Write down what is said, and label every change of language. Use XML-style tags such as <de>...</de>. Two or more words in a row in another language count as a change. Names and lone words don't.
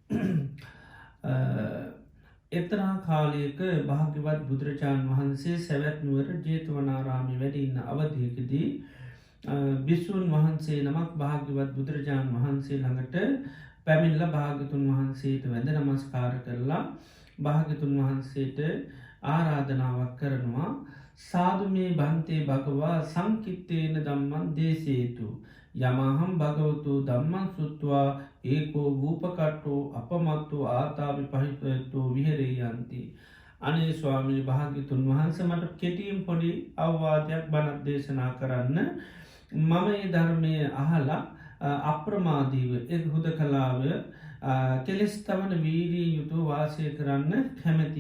<si>එතරා කාලයක භාග්‍යවත් බුදුරජාණන් වහන්සේ සැවැත් නුවර ජේතවනාරාමයේ වැඩ ඉන්න අවධියකදී භික්ෂූන් වහන්සේ නමක් භාග්‍යවත් බුදුරජාණන් වහන්සේ ළඟට පැමිණිලා භාග්‍යතුන් වහන්සේට වැඳ නමස්කාර කරලා භාග්‍යතුන් වහන්සේට ආරාධනාවක් කරනවා,</si> <pi>සාදු මේ බන්තේ භගවා සංකිත්තේන ධම්මං දේශේතු යමහම් භගවතු ධම්මං සුත්වා ඒකෝ වූපකට්ටෝ අපමත්තෝ ආතාපි පහිතයත්තෝ විහෙරෙයන්ති.</pi> <si>අනේ ස්වාමී භාග්‍යතුන් වහන්සේ මට කෙටියෙන් පොඩි අවවාදයක් බණක් දේශනා කරන්න. මම ඒ ධර්මය අහලා අප්‍රමාදීව ඒ හුදකලාව කෙලෙස් තමන වීරී යුතු වාසය කරන්න කැමැති.</si>